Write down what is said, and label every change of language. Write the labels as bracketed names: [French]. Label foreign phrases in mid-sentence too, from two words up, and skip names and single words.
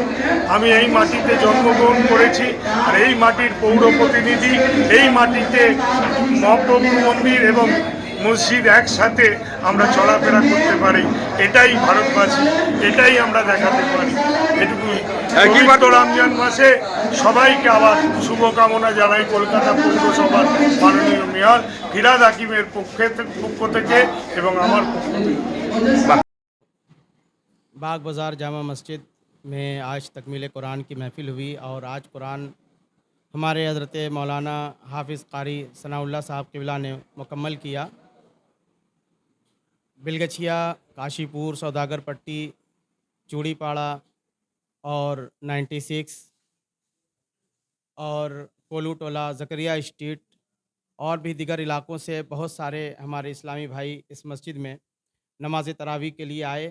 [Bangla] আমি এই মাটিতে জন্মগ্রহণ করেছি আর এই মাটির পৌর প্রতিনিধি, এই মাটিতে মহাপ্রভুর মন্দির এবং মসজিদ একসাথে আমরা চলাফেরা করতে পারি, এটাই ভারতবাসী, এটাই আমরা দেখাতে পারি। এটুকুই। পবিত্র রমজান মাসে সবাইকে আবার শুভকামনা জানাই কলকাতা পৌরসভার মাননীয় মেয়র ফিরহাদ হাকিমের পক্ষ থেকে এবং আমার পক্ষ থেকে। [Urdu] باغ بازار جامع مسجد میں آج تکمیل قرآن کی محفل ہوئی اور آج قرآن ہمارے حضرت مولانا حافظ قاری ثناء اللہ صاحب قبلہ نے مکمل کیا۔ بلگچھیا، کاشی پور، سوداگر پٹی، چوڑی پاڑا اور 96 اور کولو ٹولہ، زکریا اسٹریٹ اور بھی دیگر علاقوں سے بہت سارے ہمارے اسلامی بھائی اس مسجد میں نماز تراویح کے لیے آئے۔